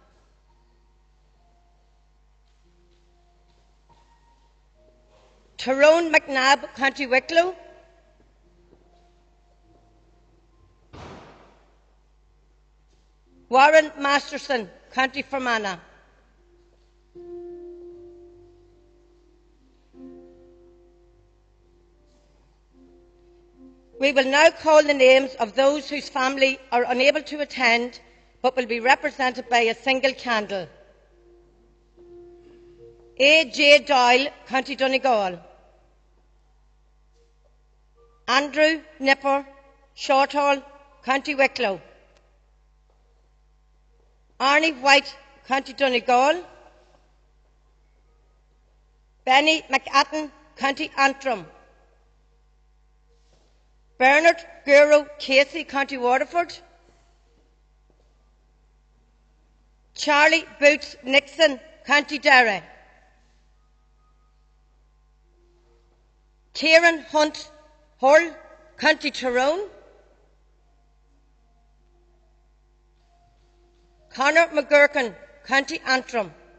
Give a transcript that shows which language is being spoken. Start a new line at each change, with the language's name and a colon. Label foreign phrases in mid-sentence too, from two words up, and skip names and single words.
English: Tyrone McNabb, County Wicklow. Warren Masterson, County Fermanagh. We will now call the names of those whose family are unable to attend but will be represented by a single candle. A. J. Doyle, County Donegal. Andrew Nipper, Shorthall, County Wicklow; Arnie White, County Donegal; Benny McAtten, County Antrim; Bernard Guru Casey, County Waterford; Charlie Boots Nixon, County Derry; Kieran Hunt Hull, County Tyrone; Conor McGurkin, County Antrim;